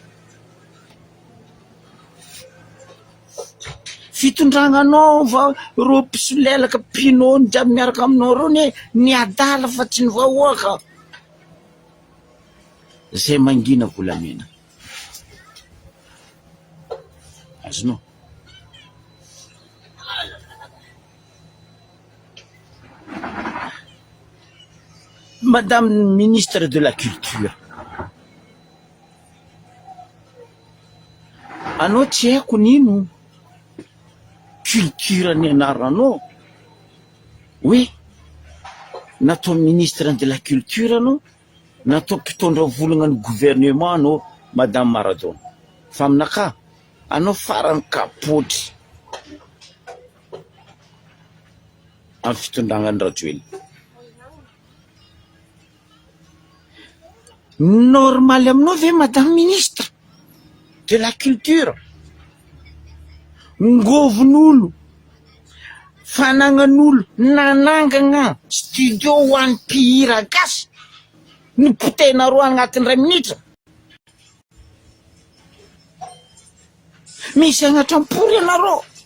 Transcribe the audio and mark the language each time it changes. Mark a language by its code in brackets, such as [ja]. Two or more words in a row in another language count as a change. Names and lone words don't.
[mg] Fitondragnanao va ro pisolelaka pinony jiaby miaraka aminao ro ny adala fa tsy ny vahoaka. Zay mangina volamena. Azonao. [fr] Madame ministre de la Culture, [mg] anao tsy haiko nino culture ny anaranao, oui, natao [fr] ministre de la Culture [mg] anao, natao mpitondra volagna ny gouvernement anao Madame Maradona. Fa aminaka anao farany kapotry amin'ny fitondragnany Rajoelina. Normal aminao ve [fr] Madame ministre de la Culture? [mg] Ngovin'olo, fanagnan'olo, nanangana studio ho an'ny mpihira gasy, ny potena roa agnatin'ny 2 minitra. Misy agnatrampory anareo.